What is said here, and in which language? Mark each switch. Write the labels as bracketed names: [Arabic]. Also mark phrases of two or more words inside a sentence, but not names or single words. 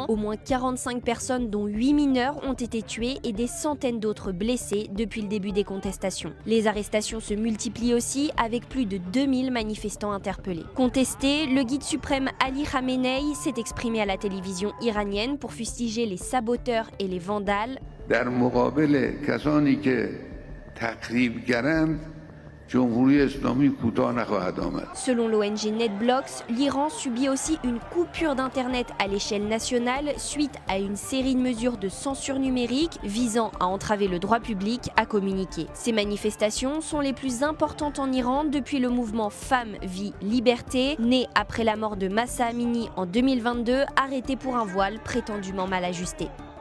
[French] Au moins 45 personnes, dont 8 mineurs, ont été tuées et des centaines d'autres blessés depuis le début des contestations. Les arrestations se multiplient aussi, avec plus de 2000 manifestants interpellés. Contesté, le guide suprême Ali Khamenei s'est exprimé à la télévision iranienne pour fustiger les saboteurs et les vandales. [Persian] در مقابل کسانی که تخریبگرند جمهوری اسلامی کوتاه نخواهد آمد. [French] Selon l'ONG NetBlocks, l'Iran subit aussi une coupure d'Internet à l'échelle nationale suite à une série de mesures de censure numérique visant à entraver le droit public à communiquer. Ces manifestations sont les plus importantes en Iran depuis le mouvement Femmes, Vie, Liberté, né après la mort de Mahsa Amini en 2022, arrêté pour un voile prétendument mal ajusté.